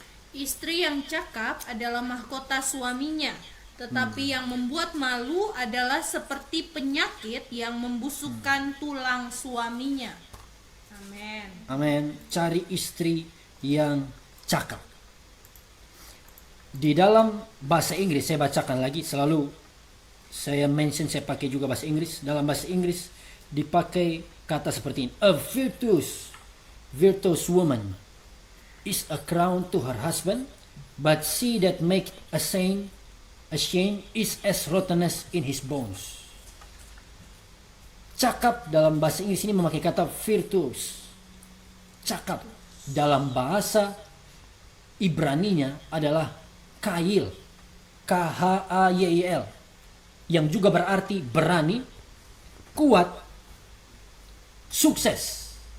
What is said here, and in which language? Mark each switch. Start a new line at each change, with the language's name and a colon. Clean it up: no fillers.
Indonesian: Istri yang cakap adalah mahkota suaminya, tetapi yang membuat malu adalah seperti penyakit yang membusukkan tulang suaminya. Amin. Amin. Cari istri yang cakap. Di dalam bahasa Inggris, saya bacakan lagi, selalu saya mention, saya pakai juga bahasa Inggris. Dalam bahasa Inggris dipakai kata seperti ini.
English: A virtuous woman is a crown to her husband, but she that make ashamed is as rottenness in his bones.
Indonesian: Cakap dalam bahasa Inggris ini memakai kata virtuous. Cakap dalam bahasa Ibraninya adalah kail. K-H-A-Y-I-L, yang juga berarti berani, kuat, sukses.